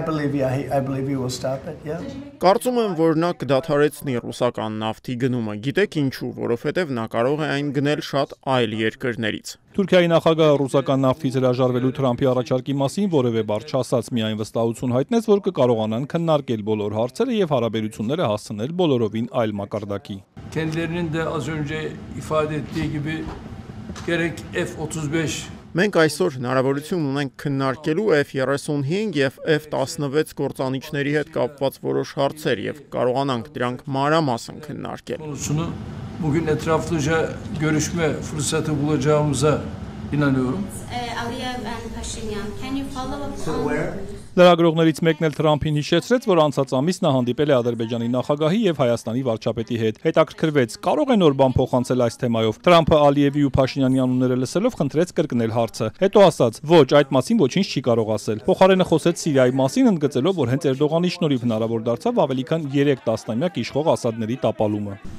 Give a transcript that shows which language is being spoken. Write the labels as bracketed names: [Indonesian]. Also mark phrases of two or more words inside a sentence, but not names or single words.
[Armenian] Կարծում եմ, որ նա կդադարեցնի ռուսական նավթի գնումը, գիտեք ինչու, որովհետև նա կարող է այն գնել շատ այլ երկրներից։ Թուրքիայի նախագահը ռուսական նավթից հրաժարվելու Թրամփի առաջարկի մասին որևէ բառ չասաց, միայն վստահություն հայտնեց, որ կկարողանան քննարկել բոլոր հարցերը եւ հարաբերությունները հասցնել բոլորովին այլ մակարդակի։ [Turkish] Kendilerinin de az önce ifade ettiği gibi gerek F-35 [Armenian] Մենք այսօր հնարավորություն ունենք քննարկելու F-35 եւ F-16 կործանիչների հետ կապված որոշ հարցեր եւ կարողանանք դրանք մանրամասն քննարկել։ [Turkish] Bugün etraflıca görüşme fırsatı bulacağımıza inanıyorum. [Armenian] Լրագրողներից մեկն էլ Թրամփին հիշեցրեց, որ անցած ամիս նա հանդիպել է Ադրբեջանի նախագահի եւ Հայաստանի վարչապետի հետ։ Հետաքրքրվեց՝ կարող է նոր բան փոխանցել այս թեմայով։ Թրամփը Ալիևի ու Փաշինյանի անունները լսելով խնդրեց կրկնել հարցը։ Հետո ասաց՝ ոչ, այդ մասին ոչինչ չի կարող ասել։ Փոխարենը խոսեց Սիրիայի մասին, ընդգծելով, որ հենց Էրդողանի շնորհիվ հնարավոր դարձավ ավելի քան 3 տասնամյակ իշխող Ասադների տապալումը։